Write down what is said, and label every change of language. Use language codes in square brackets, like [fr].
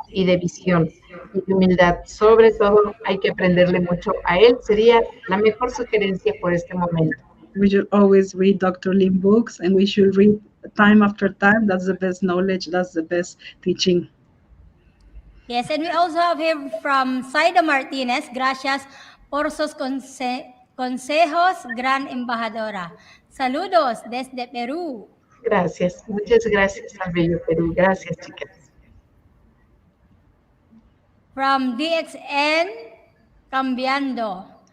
[es] Y de visión y de humildad. Sobre todo hay que aprenderle mucho a él. Sería la mejor sugerencia por este momento. [en] We should always read Dr. Lim books, and we should read time after time. That's the best knowledge. That's the best teaching. Yes, and we also have here from Saida Martinez. [es] Gracias por sus consejos, gran embajadora. Saludos desde Perú. Gracias, muchas gracias al bello Perú. Gracias, chicas. [en] From DXN, cambiando.